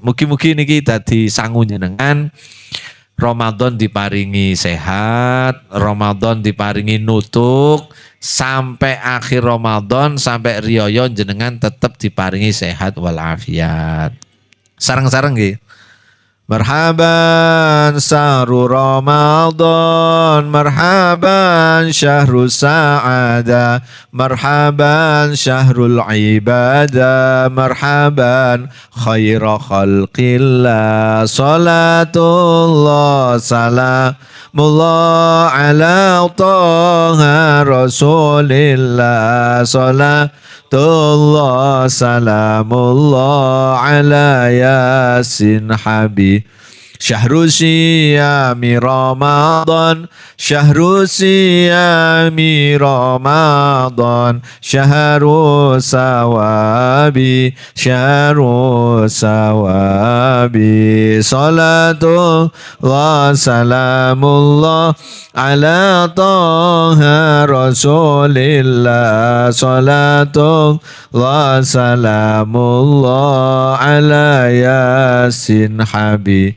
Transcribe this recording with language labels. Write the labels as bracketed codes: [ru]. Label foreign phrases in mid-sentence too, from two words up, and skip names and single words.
[jv] Mugi-mugi niki dadi sangu jenengan. Ramadan diparingi sehat, Ramadan diparingi nutuk, sampai akhir Ramadan, sampai riyoyo jenengan tetap diparingi sehat walafiat. Sareng-sareng nggih. [ar] مرحبا شهر رمضان، مرحبا شهر السعادة، مرحبا شهر العبادة, مرحبا خير خلق الله، صلاة الله سلام الله على طه رسول الله، صلاة الله سلام الله على يس حبيب. شهر الصيام رمضان، شهر الصيام رمضان، شهر الثواب، شهر الثواب. صلاة الله سلام الله على طه رسول الله، صلاة الله سلام الله على يس حبيب.